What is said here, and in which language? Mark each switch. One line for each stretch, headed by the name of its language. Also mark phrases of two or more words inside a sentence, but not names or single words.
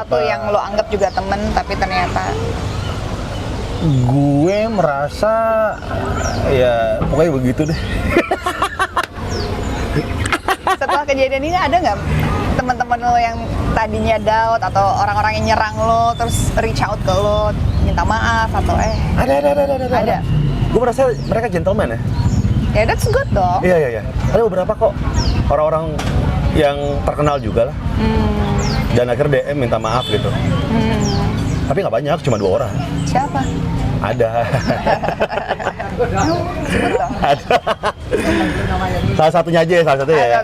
Indonesian: Salah satu yang lo anggap juga temen tapi ternyata gue merasa ya pokoknya begitu deh. Setelah kejadian ini ada nggak teman-teman lo yang tadinya doubt atau orang-orang yang nyerang lo terus
English: reach out
Indonesian: ke lo minta maaf atau Ada. Gue merasa mereka gentleman ya. Ya,
English: that's good dong.
Indonesian: Iya. Ada beberapa kok orang-orang yang terkenal juga lah. Dan akhirnya DM minta maaf gitu. Tapi nggak banyak, cuma 2 orang. Siapa? Ada. Sebut dong. Ada. Salah satunya aja, salah satunya ya.